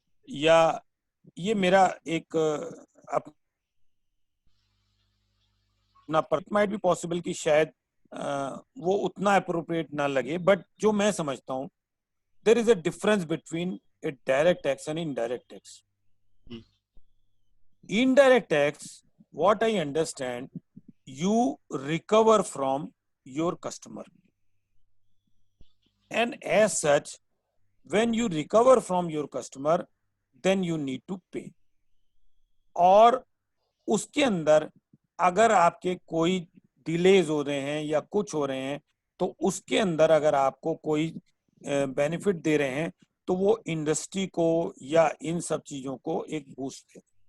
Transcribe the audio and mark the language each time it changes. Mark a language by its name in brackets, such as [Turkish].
[Hindi] या ये मेरा एक अपना माइट भी पॉसिबल कि शायद वो उतना अप्रोप्रिएट ना लगे, बट जो मैं समझता हूँ [English] there is a difference between a direct tax and indirect tax. Indirect tax, what I understand, you recover from your customer, and as such when you recover from your customer then you need to pay. [Hindi] और उसके अंदर अगर आपके कोई delays हो रहे हैं या कुछ हो रहे हैं तो उसके अंदर अगर आपको कोई बेनिफिट दे रहे हैं तो वो इंडस्ट्री को या इन सब चीजों को एक बूस्ट है।